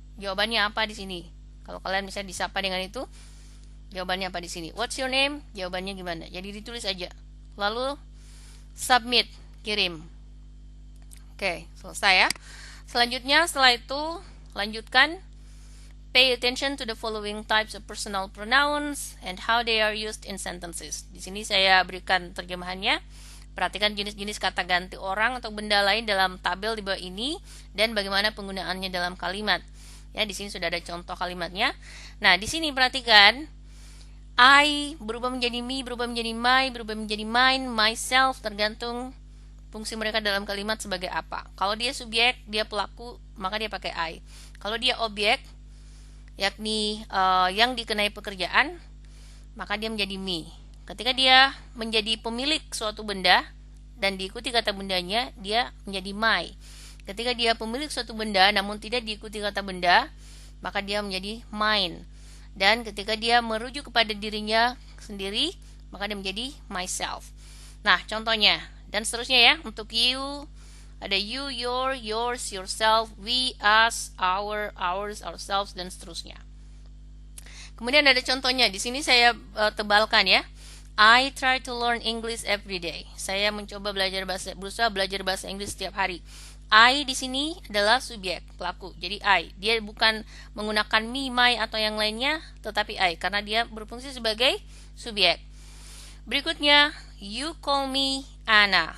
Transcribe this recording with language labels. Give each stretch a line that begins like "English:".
Indonesian: Jawabannya apa di sini? Kalau kalian bisa disapa dengan itu, jawabannya apa di sini?
English: What's your name?
Indonesian: Jawabannya gimana? Jadi ditulis aja. Lalu submit, kirim. Oke, selesai ya. Selanjutnya setelah itu lanjutkan.
English: Pay attention to the following types of personal pronouns and how they are used in sentences.
Indonesian: Di sini saya berikan terjemahannya. Perhatikan jenis-jenis kata ganti orang atau benda lain dalam tabel di bawah ini dan bagaimana penggunaannya dalam kalimat. Ya, di sini sudah ada contoh kalimatnya. Nah, di sini perhatikan I berubah menjadi me, berubah menjadi my, berubah menjadi mine, myself, tergantung fungsi mereka dalam kalimat sebagai apa. Kalau dia subjek, dia pelaku, maka dia pakai I. Kalau dia objek, yakni yang dikenai pekerjaan, maka dia menjadi me. Ketika dia menjadi pemilik suatu benda dan diikuti kata bendanya, dia menjadi my. Ketika dia pemilik suatu benda namun tidak diikuti kata benda, maka dia menjadi mine. Dan ketika dia merujuk kepada dirinya sendiri, maka dia menjadi myself. Nah, contohnya dan seterusnya ya. Untuk you ada you, your, yours, yourself, we, us, our, ours, ourselves, dan seterusnya. Kemudian ada contohnya. Di sini saya tebalkan ya.
English: I try to learn English every day.
Indonesian: Saya mencoba berusaha belajar bahasa Inggris setiap hari. I di sini adalah subjek, pelaku. Jadi I. Dia bukan menggunakan me, my, atau yang lainnya, tetapi I. Karena dia berfungsi sebagai subjek. Berikutnya,
English: you call me Anna.